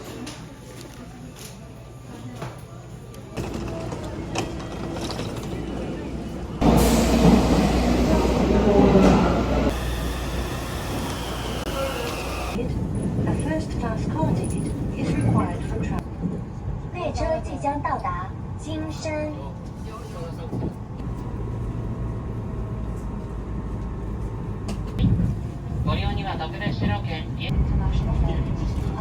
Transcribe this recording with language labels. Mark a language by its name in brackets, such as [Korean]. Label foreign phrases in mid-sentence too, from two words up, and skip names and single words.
[English] A first-class car ticket is required for travel. [Chinese] 列车即将到达金山。 [English] International flight.